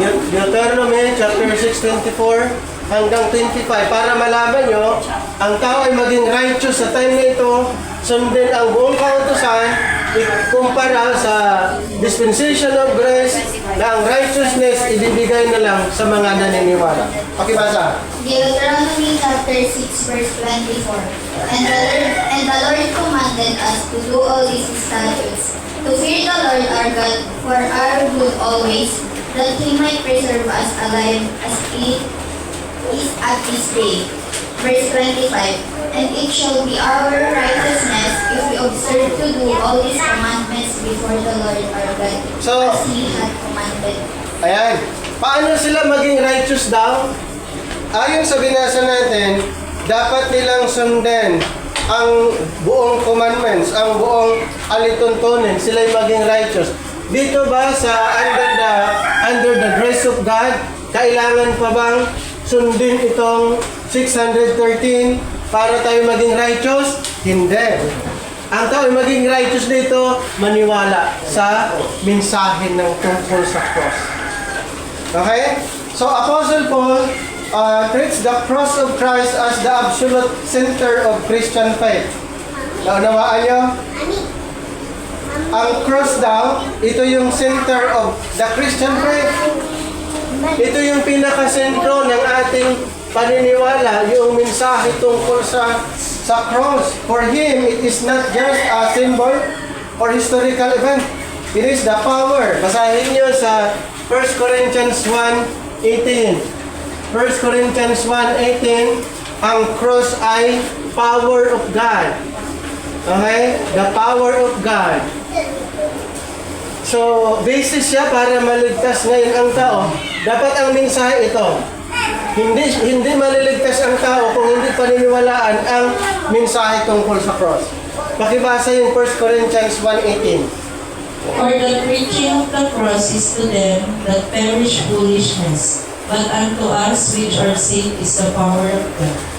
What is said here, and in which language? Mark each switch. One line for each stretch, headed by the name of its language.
Filipino: Deuteronomy chapter 6, 24 hanggang 25 para malaman nyo, ang tao ay maging righteous sa time na ito, sundin ang buong kautusan, ikumpara sa
English: dispensation of grace
Filipino: na ang righteousness ibibigay na lang sa mga naniniwala. Pakibasa.
English: Deuteronomy chapter 6 verse 24. And the Lord commanded us to do all these statutes, to fear the Lord our God for our good always, that He might preserve us alive as it is at this day. Verse 25. And it shall be our righteousness if we observe to do all these commandments before the Lord our God, So, as He had commanded.
Filipino: ayan. Paano sila maging righteous daw? Ayon sa binasa natin, dapat nilang sundin ang buong commandments, ang buong alituntunin, sila'y maging righteous. Dito ba sa under the grace of God, kailangan pa bang sundin itong 613 para tayo maging righteous? Hindi. Ang tao ay maging righteous dito, maniwala sa mensahe ng tungkol sa cross.
English: Okay? So, Apostle Paul treats the cross of Christ as the absolute center of Christian faith.
Filipino: Naunawaan nyo? Ang cross daw, ito yung
English: center of the Christian faith.
Filipino: Ito yung pinakasentro ng ating paniniwala, yung mensahe tungkol sa cross.
English: For him, it is not just a symbol or historical event. It is the power.
Filipino: Basahin nyo sa
English: 1 Corinthians 1:18.
Filipino: 1 Corinthians 1:18, ang cross ay
English: power of God.
Filipino: Okay?
English: The power of God.
Filipino: So, basis siya para maligtas ngayon ang tao. Dapat ang mensahe ito. Hindi maliligtas ang tao kung hindi paniniwalaan ang mensahe tungkol sa cross. Pakibasa yung 1 Corinthians 1:18.
English: For the preaching of the cross is to them that perish foolishness, but unto us which are saved is the power of God.